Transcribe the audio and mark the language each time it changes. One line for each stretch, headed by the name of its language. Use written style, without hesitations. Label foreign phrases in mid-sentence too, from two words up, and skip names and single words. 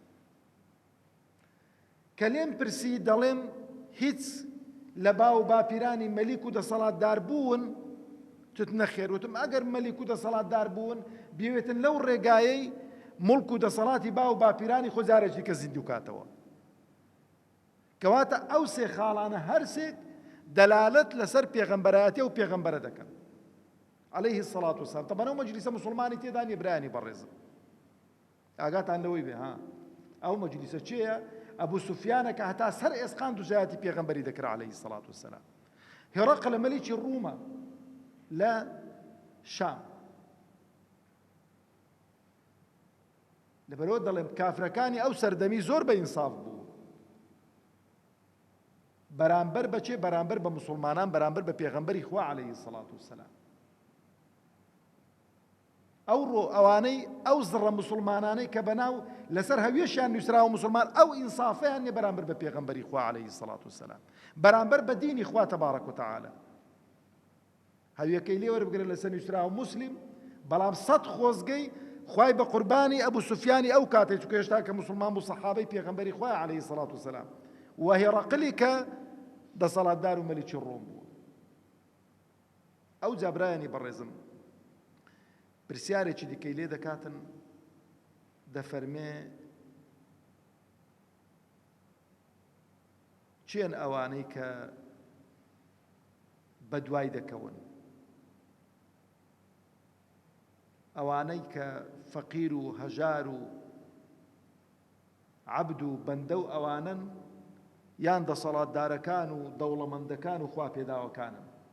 Central Kurdish: کە لێم پرسی دەڵێم هیچ لە باو باپیرانی مەلیک و دەسەڵاتدار بوون تت نەخێر وتم ئەگەر مەلیک و دەسەڵاتدار بوون بێوێتن لەو ڕێگایەی مڵک و دەسەڵاتی با و باپیرانی خۆ جارێکی کە زیندوو کاتەوە کەواتە ئەو سێ خاڵانە هەرسێک دەلالەت لەسەر پێغەمبەرایەتی و پێغەمبەرە دەکەن
Arabic: عليه الصلاة والسلام
Central Kurdish: طبعا ئەو مەجلیسە مسلمانی تێدا نیە برایانی بەڕێزم ئاگاتان لەوەی بێ ها ئەو مەجلیسە چێیە ئەبوو سوفیانە کە هەتا سەر ئێسقان دوژایەتی پێغەمبەری دەکرا
Arabic: عليه الصلاة والسلام
Central Kurdish: هێڕەقل مەلیکی ڕوومە لە شام لەبەرەوە دەڵێم کافرەکانی ئەو سەردەمی زۆر بە ئینساف بوو بەرامبەر بەچێ بەرامبەر بە مسلمانان بەرامبەر بە پێغەمبەری خوا
Arabic: عليه الصلاة والسلام
Central Kurdish: ئەوانەی ئەو زڕە مسلمانانەی کە بەناو لەسەر هەویەشیان نووسراوە مسلمان ئەو ئینسافیان نیە بەرامبەر بە پێغەمبەری خوا
Arabic: عليه الصلاة والسلام
Central Kurdish: بەرامبەر بە دینی خوا
Arabic: تبارك وتعالى
Central Kurdish: هەویەکەی لێ وەربگرن لەسەر نووسراوە مسلم بەڵام سەد خۆزگەی خوای بە قوربانی ئەبوو سوفیانی ئەو کاتێک چونکە هێشتا کە مسلمان بوو سەحابەی پێغەمبەری خوای
Arabic: عليه الصلاة والسلام
Central Kurdish: و هێڕەقلی کە دەسەڵاتدار و مەلیکی ڕۆم بوو ئەو جابرایانی بەڕێزم پرسیارێکی دیکەی لێ دەکاتن دەفەرمێ چێن ئەوانەی کە بەدوای دەکەون ئەوانەی کە فەقیر و هەژار و عەبد و بەندە و ئەوانن یان دەسەڵاتدارەکان و دەوڵەمەندەکان و خوا پێداوەکانن